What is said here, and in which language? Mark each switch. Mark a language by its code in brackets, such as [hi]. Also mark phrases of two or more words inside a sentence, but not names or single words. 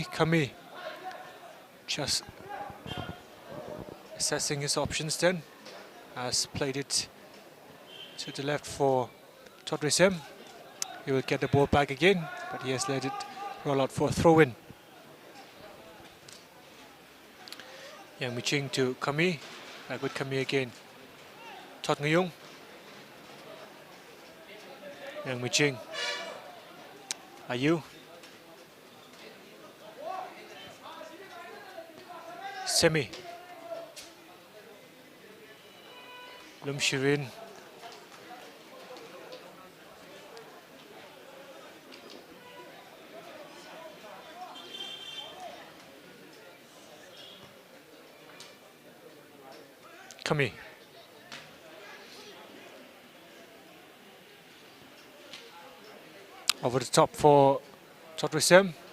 [en] Kami just assessing his options then, has played it to the left for Todrisem. He will get the ball back again, but he has let it roll out for a throw-in. Yang Miching to Kami, back with Kami again. Tot Ngayung. Yang Miching. Ayu. Semi. Lum Shirin. Kami. Over the top for Totrisem.